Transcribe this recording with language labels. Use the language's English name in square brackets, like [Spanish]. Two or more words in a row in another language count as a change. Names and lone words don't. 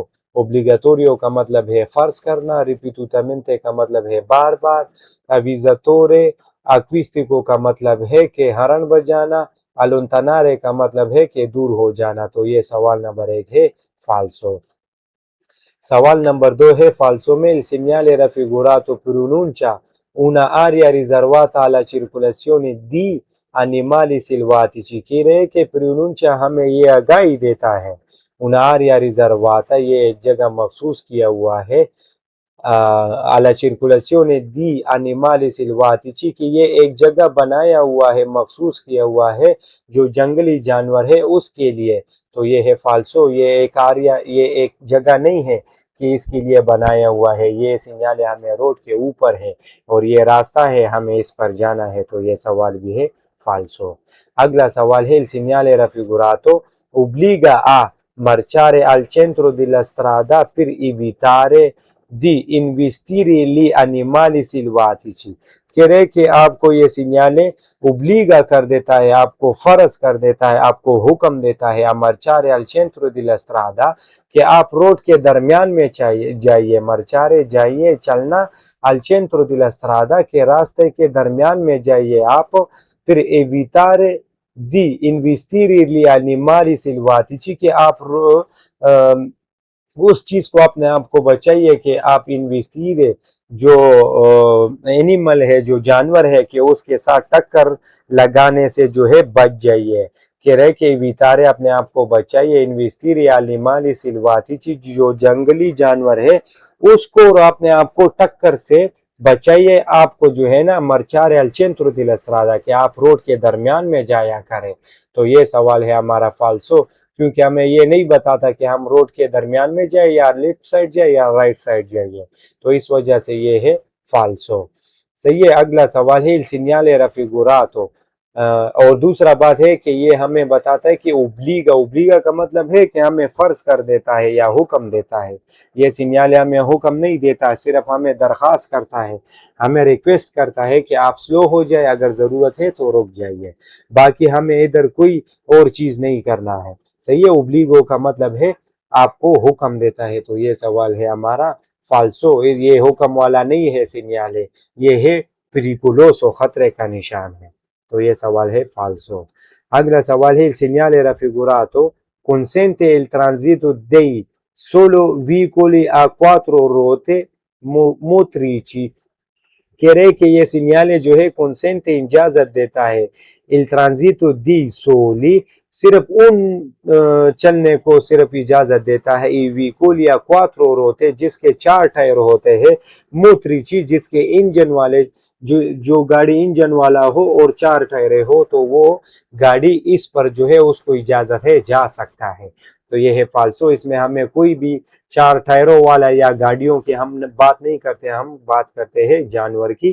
[Urdu] اوبلیگاتوریو کا مطلب ہے فرض کرنا, ریپیٹوٹامنتے کا مطلب ہے بار بار, [Italian] avvisatore acustico [Urdu] کا مطلب ہے کہ ہرن بجانا, الونتانارے کا مطلب ہے کہ دور ہو جانا. تو یہ سوال نمبر 1 ہے فالسو. سوال نمبر 2 ہے فالسو میں [Italian] il segnale raffigurato pronuncia una area riservata alla circolazione di animali selvatici. [Urdu] کہہ رہے کہ pronuncia ہمیں یہ آگاہی دیتا ہے, [Italian] una area riservata [Urdu] یہ ایک جگہ مخصوص کیا ہوا ہے, [Italian] alla circolazione di animali selvatici [Urdu] کہ یہ ایک جگہ بنایا ہوا ہے, مخصوص کیا ہوا ہے جو جنگلی جانور ہے اس کے لیے. تو یہ ہے فالسو. یہ ایک آریا, یہ ایک جگہ نہیں ہے کہ اس کے لیے بنایا ہوا ہے, یہ سگنل ہمیں روڈ کے اوپر ہے اور یہ راستہ ہے ہمیں اس پر جانا ہے. تو یہ سوال بھی ہے falso. اگلا سوال [Italian] è il segnale raffigurato obbliga a marciare al centro della strada per evitare di investire gli animali selvatici. [Urdu] کہہ رہے کہ آپ کو یہ سگنالیں obbliga کر دیتا ہے، آپ کو فرض کر دیتا ہے، آپ کو حکم دیتا ہے [Italian] marciare al centro della strada [Urdu] کہ آپ روڈ کے درمیان میں جائیے، marciare جائیے چلنا، [Italian] al centro della strada [Urdu] کہ راستے کے درمیان میں جائیے آپ، پھر [Italian] evitare di investire gli animali selvatici [Urdu] کہ آپ اس چیز کو اپنے آپ کو بچائیے کہ آپ انویسٹیرے جو اینیمل ہے، جو جانور ہے، کہ اس کے ساتھ ٹکر لگانے سے جو ہے بچ جائیے. کہہ رہے کہ ویتارے اپنے آپ کو بچائیے، [Italian] investire animali selvatici [Urdu] جو جنگلی جانور ہے اس کو اپنے آپ کو ٹکر سے بچائیے. آپ کو جو ہے نا [Italian] marciare al centro della strada [Urdu] کہ آپ روڈ کے درمیان میں جایا کریں. تو یہ سوال ہے ہمارا فالسو، کیونکہ ہمیں یہ نہیں بتاتا کہ ہم روڈ کے درمیان میں جائیں یا [English] left side [Urdu] جائیں یا [English] right side [Urdu] جائیں، تو اس وجہ سے یہ ہے فالسو. صحیح ہے. اگلا سوال ہے [Italian] il segnale raffigurato، [Urdu] اور دوسرا بات ہے کہ یہ ہمیں بتاتا ہے کہ اوبلیگا کا مطلب ہے کہ ہمیں فرض کر دیتا ہے یا حکم دیتا ہے. یہ سگنال ہمیں حکم نہیں دیتا، صرف ہمیں درخواست کرتا ہے، ہمیں ریکویسٹ کرتا ہے کہ آپ سلو ہو جائے، اگر ضرورت ہے تو رک جائیے، باقی ہمیں ادھر کوئی اور چیز نہیں کرنا ہے. صحیح ہے. اوبلیگو کا مطلب ہے آپ کو حکم دیتا ہے. تو یہ سوال ہے ہمارا فالسو، یہ حکم والا نہیں ہے سگنال، یہ ہے پریکولوسو، خطرے کا نشان ہے. تو یہ سوال ہے فالسو. اگلا سوال ہے [Italian] il segnale raffigurato consente il transito dei solo veicoli a quattro ruote motrici. [Urdu] کہہ رہے کہ یہ سگنال جو ہے consente اجازت دیتا ہے [Italian] il transito di soli [Urdu] صرف ان چلنے کو صرف اجازت دیتا ہے [Italian] i veicoli a quattro ruote [Urdu] جس کے 4 ٹائر ہوتے ہیں، motrici جس کے انجن والے، جو گاڑی انجن والا ہو اور 4 ٹائریں ہو تو وہ گاڑی اس پر جو ہے اس کو اجازت ہے، جا سکتا ہے. تو یہ ہے فالسو. اس میں ہمیں کوئی بھی 4 ٹائروں والا یا گاڑیوں کی ہم بات نہیں کرتے، ہم بات کرتے ہیں جانور کی.